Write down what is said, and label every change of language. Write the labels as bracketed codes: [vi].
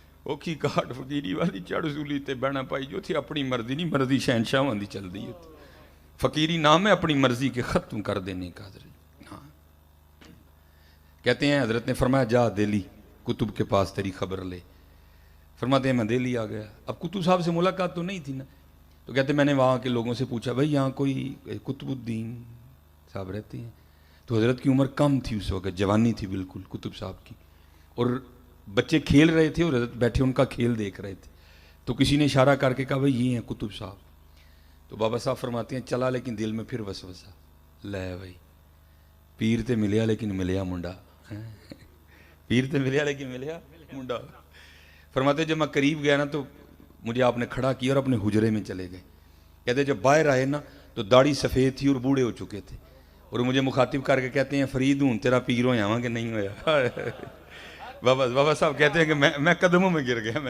[pa] اوکھی کاٹ فقیری والی چڑھ سولی تے بہنا پائی جو تھی اپنی مرضی نہیں مرضی شہنشاہ واندی چل دی ہے. [ur] فقیری نام ہے اپنی مرضی کے ختم کر دینے کا. حضرت ہاں کہتے ہیں حضرت نے فرمایا جا دہلی کتب کے پاس تیری خبر لے. فرماتے ہیں میں دہلی آ گیا. اب کتب صاحب سے ملاقات تو نہیں تھی نا, تو کہتے ہیں میں نے وہاں کے لوگوں سے پوچھا بھائی یہاں کوئی قطب الدین صاحب رہتے ہیں؟ تو حضرت کی عمر کم تھی اس وقت, جوانی تھی بالکل کتب صاحب کی, اور بچے کھیل رہے تھے اور حضرت بیٹھے ان کا کھیل دیکھ رہے تھے. تو کسی نے اشارہ کر کے کہا بھائی یہ ہیں کتب صاحب. تو بابا صاحب فرماتے ہیں چلا لیکن دل میں پھر وسوسہ [pa] لے بھائی پیر تے ملیا لیکن ملیا منڈا. پیر تے ملیا لیکن ملیا منڈا. [ur] فرماتے جب میں قریب گیا نا تو مجھے آپ نے کھڑا کیا اور اپنے حجرے میں چلے گئے. کہتے جب باہر آئے نا تو داڑھی سفید تھی اور بوڑھے ہو چکے تھے, اور مجھے مخاطب کر کے کہتے ہیں [pa] فرید ہوں تیرا پیر ہو یہاں کہ نہیں ہویا؟ [ur] بابا صاحب کہتے ہیں کہ میں قدموں میں گر گیا.